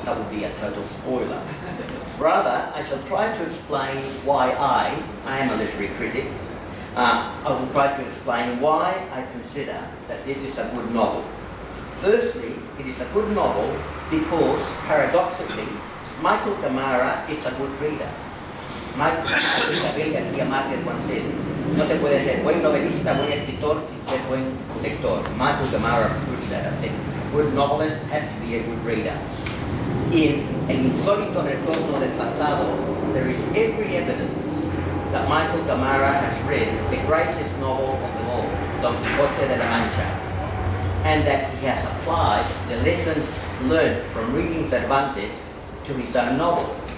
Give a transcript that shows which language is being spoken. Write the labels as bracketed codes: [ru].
[en] That would be a total spoiler. Rather, I shall try to explain why I am a literary critic. I will try to explain why I consider that this is a good novel. Firstly, it is a good novel because, paradoxically, Michael Gamarra is a good reader. Gabriel García Márquez once said, [es] no se puede ser buen novelista, buen escritor, sin ser buen lector. [en] Michael Gamarra proves that, I think. A good novelist has to be a good reader. In El insólito retorno del pasado, there is every evidence that Michael Gamarra has read the greatest novel of them all, Don Quixote de la Mancha, and that he has applied the lessons learned from reading Cervantes to his own novel.